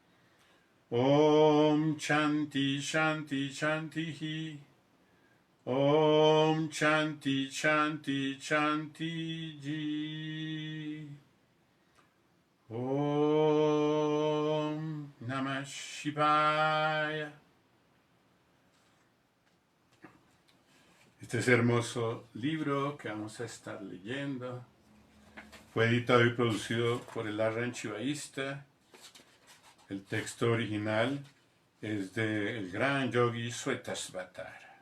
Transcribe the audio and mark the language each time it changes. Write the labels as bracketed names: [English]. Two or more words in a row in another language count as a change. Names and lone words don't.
[Sanskrit] Om Chanti Shanti Shantihi. Om Chanti Chanti Chanti Ji. Om Namah Shivaya. [Spanish] Este es hermoso libro que vamos a estar leyendo. Fue editado y producido por el ashram shivaísta. El texto original es del gran yogi Svetasvatara.